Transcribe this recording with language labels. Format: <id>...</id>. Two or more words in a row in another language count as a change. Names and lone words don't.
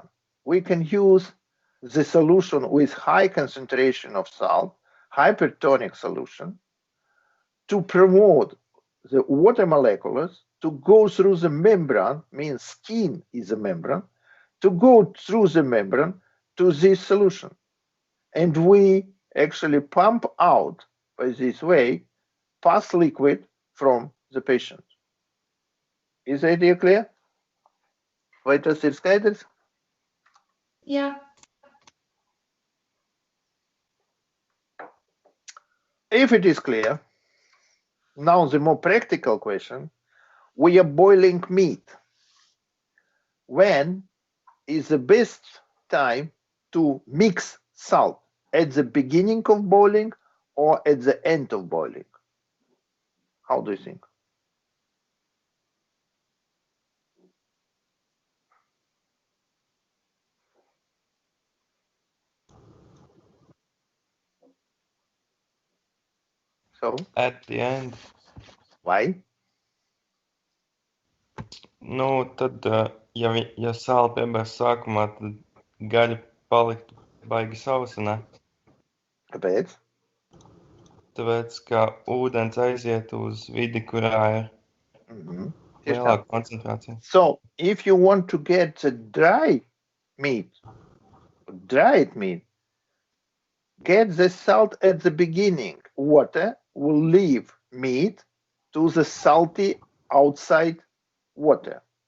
<en>We can use the solution with high concentration of salt, hypertonic solution, to promote the water molecules to go through the membrane, means skin is a membrane, to go through the membrane to this solution. And we actually pump out by this way pus liquid from the patient. Is the idea clear?</en> <lv>Vai tas ir skaidrs? Jā.</lv> <en>If it is clear, now the more practical question, we are boiling meat. When is the best time to mix salt? At the beginning of boiling or at the end of boiling? How do you think? So, At the end. why?</en> <lv>Nu, tad, ja sāla piebērs sākumā, tad gaļa paliktu baigi sausa, ne? Kāpēc? Tāpēc, ka ūdens aiziet uz vidi, kurā ir lielāka koncentrācija.</lv> <en>So, if you want to get the dried meat, get the salt at the beginning. Water will leave meat to the salty outside water.</en>